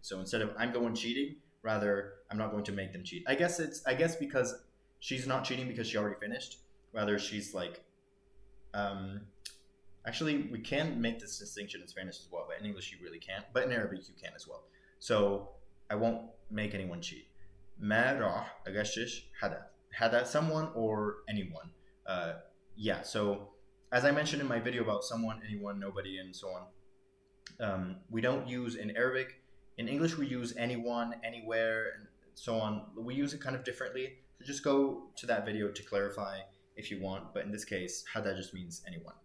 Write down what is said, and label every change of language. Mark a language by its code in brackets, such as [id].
[en] So instead of I'm going cheating, rather I'm not going to make them cheat. I guess because she's not cheating because she already finished. Rather, she's like, actually, we can make this distinction in Spanish as well, but in English you really can't. But in Arabic you can as well. So I won't make anyone cheat. [ar] ما راح أغشش حدا, [en] someone or anyone. Yeah. So as I mentioned in my video about someone, anyone, nobody, and so on, we don't use in Arabic. In English, we use anyone, anywhere, and so on. We use it kind of differently. So just go to that video to clarify if you want. But in this case, hada just means anyone.